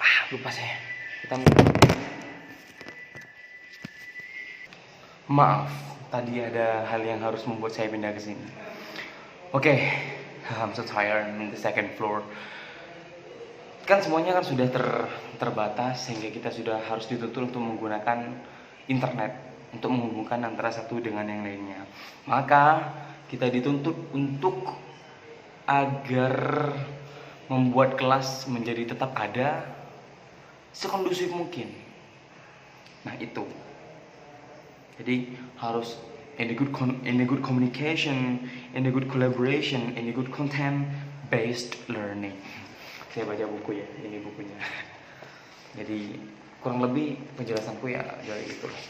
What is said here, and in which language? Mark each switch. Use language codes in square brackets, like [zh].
[id] Lupa saya. Maaf, tadi ada hal yang harus membuat saya pindah ke sini. [en] Oke, I'm so tired in the second floor. [id] Kan semuanya kan sudah terbatas, sehingga kita sudah harus dituntut untuk menggunakan internet untuk menghubungkan antara satu dengan yang lainnya. Maka kita dituntut untuk agar membuat kelas menjadi tetap ada sekondusif mungkin. Nah itu. Jadi harus [en] in a good communication, in a good collaboration, in a good content based learning. [id] Saya baca buku ya, ini bukunya. Jadi kurang lebih penjelasanku ya dari itu.